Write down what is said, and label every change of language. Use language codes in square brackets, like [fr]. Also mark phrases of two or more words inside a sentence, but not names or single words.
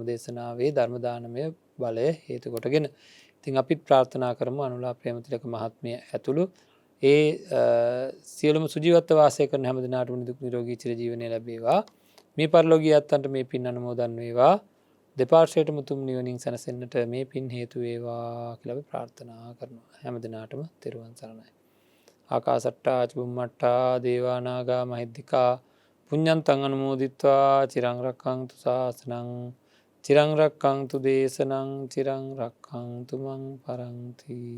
[si] මේ ධර්ම දේශනාවේ ධර්ම දානමය බලය හේතු කොටගෙන ඉතින් අපිත් ප්‍රාර්ථනා කරමු අනුලා ප්‍රේමතිලක මහත්මිය ඇතුළු ඒ සියලුම සුජීවත්ව වාසය කරන හැම දිනාටම නිදුක් නිරෝගී චිරජීවනය ලැබේවා. මේ පරලෝකීය අත්තන්ට මේ පින් අනුමෝදන් වේවා. දෙපාර්ශ්වයටම උතුම් නිවනින් සැනසෙන්නට මේ පින් හේතු වේවා කියලා අපි ප්‍රාර්ථනා කරනවා. හැම දිනාටම තෙරුවන් සරණයි. [pi] ආකාසට්ටා චුම්මට්ටා දේවා නාග මහිද්దికා පුඤ්ඤන්තං අනුමෝදිත්වා චිරං රක්ඛන්තු ශාසනං චිරං රක්ඛන්තු දේශනං චිරං රක්ඛන්තු මං පරන්ති.